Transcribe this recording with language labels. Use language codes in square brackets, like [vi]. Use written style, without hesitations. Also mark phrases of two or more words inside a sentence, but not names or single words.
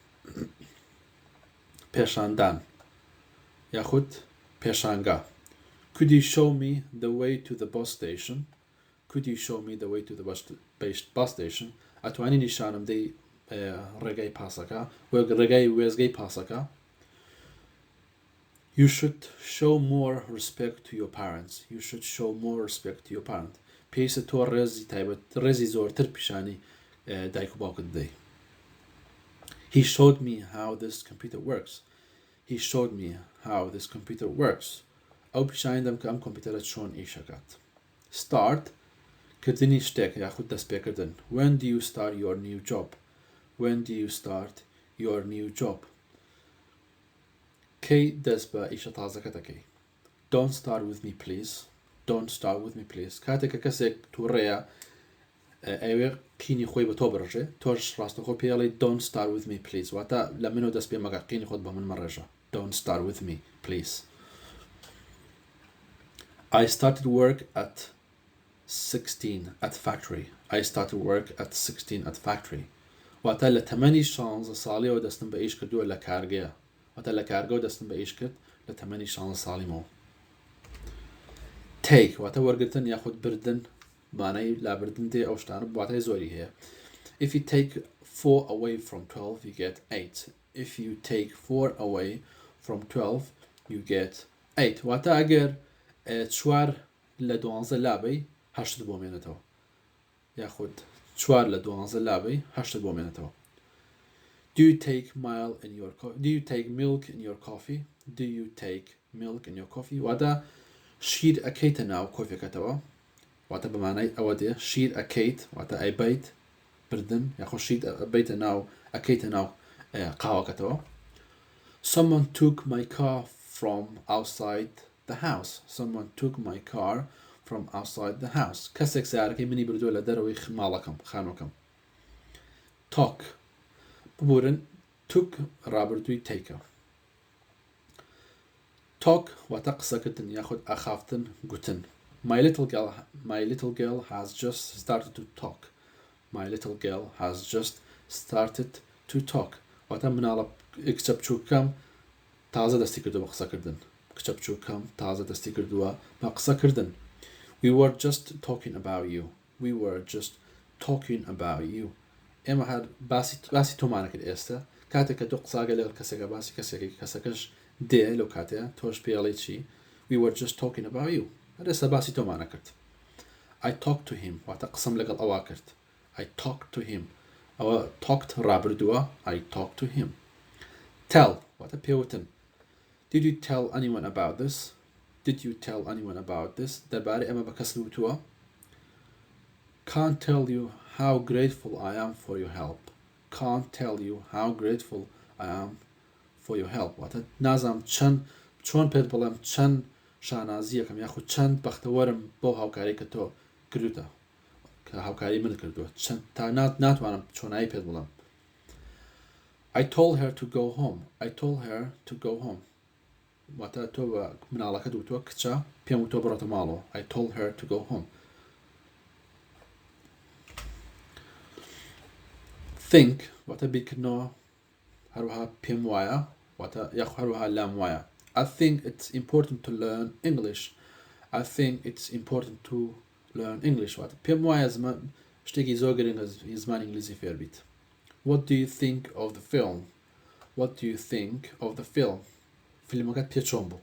[ckb] پێشاندان یاخود پێشانگا. [en] Could you show me the way to the bus station? Could you show me the way to the bus station? [ckb] ئەتوانی نیشانم دەی ڕێگای پاسەکە وەک ڕێگای وێزگەی پاسەکە. [en] You should show more respect to your parents. You should show more respect to your parents. [ckb] پێویستە تۆ ڕێزی تایبەت ڕێزی زۆرتر پیشانی دایک و باوکت بدەی. [en] He showed me how this computer works. He showed me how this computer works. [ckb] ئەو پیشانی دەم کە ئەم کۆمپیوتەرە چۆن ئیشەکات. Start کردنی شتێک یاخود دەستپێکردن. [en] When do you start your new job? When do you start your new job? [ckb] کەی دەست بە ئیشە تازەکە دەکەی. [en] Don't start with me please. Don't start with me please. [ckb] کاتێک کە کەسێک تووڕێیە ئەوێ قینی خۆی بە تۆ بڕژێ تۆش ڕاستەخۆ پێڵی [en] don't start with me please [ckb] واتە لە منەوە دەست پێ مەگە قینی خۆت بە من مەڕێژە. [en] Don't start with me please. I started work at 16 at factory. I started work at 16 at factory. [ckb] واتە لە تەمەنی 16 ساڵیەوە دەستم بە ئیش کردووە لە کارگەیە. واتە لە کارگەوە دەستم بە ئیش کرد لە تەمەنی 16 ساڵیمەوە. Take واتە وەرگرتن یاخود بردن مانای لابردن دێ ئەو شتانە واتای زۆری هەیە. [en] If you take 4 away from 12 you get 8. If you take 4 away from 12 you get 8. [ckb] واتە ئەگەر 4 لە 12 لابەی 8 بۆ مێنێتەوە یاخود 4 لە 12 لابەی 8 بۆ مێنێتەوە. [en] Do you take milk in your coffee? Do you take milk in your coffee? [ckb] واتە شیر ئەکەیتە ناو کۆفێکەتەوە واتە بەمانای ئەوە دێ شیر ئەکەیت واتە ئەیبیت بردن یاخۆ شیر ئەبیتە ناو ئەکەیتە ناو قاوەکەتەوە. [en] Someone took my car from outside the house. Someone took my car from outside the house. [ckb] کەسێک سیارەکەی منی بردووە لە دەرەوەی ماڵەکەم خانووەکەم. talk ببورن took ڕابردووی تێکە. talk واتە قسەکردن یاخود ئاخافتن گوتن. [en] My little girl has just started to talk. My little girl has just started to talk. [ckb] واتە مناڵە کچە بچووکەم تازە دەستی کردووە بە قسەکردن. کچە بچووکەم تازە دەستی کردووە بە قسەکردن. [en] We were just talking about you. We were just talking about you. [ckb] ئێمە هەر باسی تۆمانە کرد ئێستا کاتێک کە تۆ قساگە لەگەڵ کەسێکە باسی کەسێکی کەسەکەش دێ لەو کاتەیە تۆش پێڵی چی [en] We were just talking about you. [ckb] هەر ئێستا باسی تۆمانە کرد. [en] I talked to him [ckb] واتە قسەم لەگەڵ ئەوا کرد. [en] I talked to him. ئەوە talked ڕابردووە I talked to him. [ckb] Tell واتە پێوتن. [en] Did you tell anyone about this? Did you tell anyone about this? [ckb] دەربارەی ئەمە بە کەس وتووە. [en] Can't tell you how grateful I am for your help. Can't tell you how grateful I am for your help. [ckb] واتە نازام چۆن پێت بڵێم چەند شانازیەکەم یاخود چەند بەختەوەرم بۆ هاوکاری کە تۆ کردوتە کە هاوکاری من کردووە تا ناتوانم چۆنایی پێت بڵێم. [en] I told her to go home. I told her to go home. [ckb] واتە تۆ بە مناڵەکەت وتووە کچە پێم وتۆ بڕۆتە ماڵەوە. [en] I told her to go home. [ckb] think واتە بیرکردنەوە هەروەها پێم وایە واتە یاخ هەروەها لام وایە. [en] I think it's important to learn English. I think it's important to learn English. [ckb] واتە پێم وایە شتێکی زۆر گرنگە زمانی ئینگلیزی فێر بیت. [en] What do you think of the film? What do you think of the film? [ckb] فیلمەکەت پێ چۆن بوو؟